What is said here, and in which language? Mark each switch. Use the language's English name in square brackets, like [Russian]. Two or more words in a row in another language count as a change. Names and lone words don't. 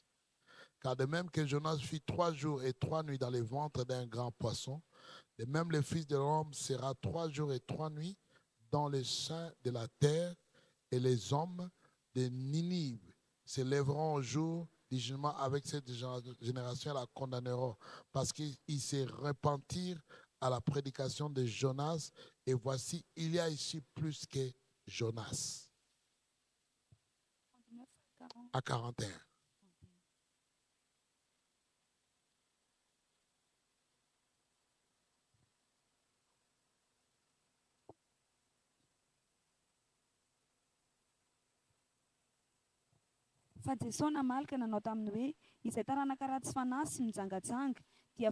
[French] Car de même que Jonas fut 3 jours et 3 nuits dans le ventre d'un grand poisson, de même le Fils de l'homme sera 3 jours et 3 nuits dans le sein de la terre, et les hommes de Ninive se lèveront au jour du jugement avec cette génération et la condamneront, parce qu'ils se repentirent à la prédication de Jonas, et voici, il y a ici plus que Jonas. À 41. [Malagasy] Fa Jesosy namalaka nanao taminy hoe izay taranaka ratsy fanahy sy mijangajanga dia